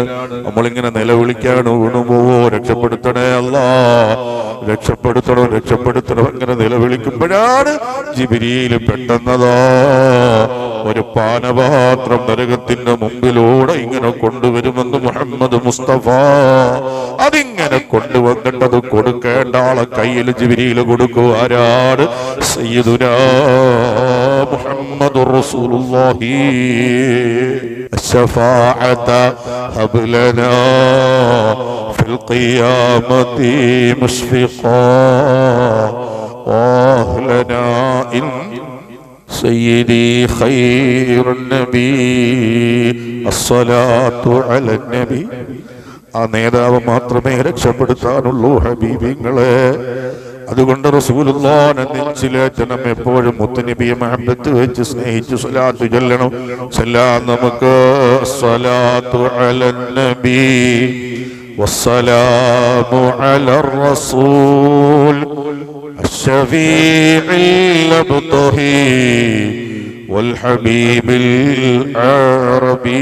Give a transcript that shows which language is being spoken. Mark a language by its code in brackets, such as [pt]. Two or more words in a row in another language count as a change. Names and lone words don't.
[ml] നമ്മളിങ്ങനെ നിലവിളിക്കാണ്, വീണുപോവോ, രക്ഷപ്പെടുത്തണേ അല്ലാ, രക്ഷപ്പെടുത്തണം ഇങ്ങനെ നിലവിളിക്കുമ്പോഴാണ് ജിബ്രീൽ പെട്ടെന്നതാ ഒരു പാനപാത്രം നരകത്തിന്റെ മുമ്പിലൂടെ ഇങ്ങനെ കൊണ്ടുവരുമെന്ന് മുഹമ്മദ് മുസ്തഫ. അതിങ്ങനെ കൊണ്ടുവന്നിട്ടത് കൊടുക്കേണ്ട ആളെ കയ്യിൽ ജിബ്രീൽ കൊടുക്കും. [ar] ആരാണ്? سيدنا محمد رسول الله. الشفاعة هب لنا في القيامة مشفقا واهلنا إن سيدي خير النبي الصلاة على النبي. [ml] ആ നേതാവ് മാത്രമേ രക്ഷപ്പെടുത്താനുള്ളൂ ഹബീബിങ്ങളെ. അതുകൊണ്ട് റസൂലുള്ളാഹിനെ നെഞ്ചിലേറ്റണം. എപ്പോഴും മുത്തുനബിയെ മഹബത്ത് വെച്ച് സ്നേഹിച്ച് സ്വലാത്ത് ചൊല്ലണം. ചൊല്ലാൻ നമുക്ക് [ar] الصلاة على النبي والسلام على الرسول الشفيع الأبطحي والحبيب العربي.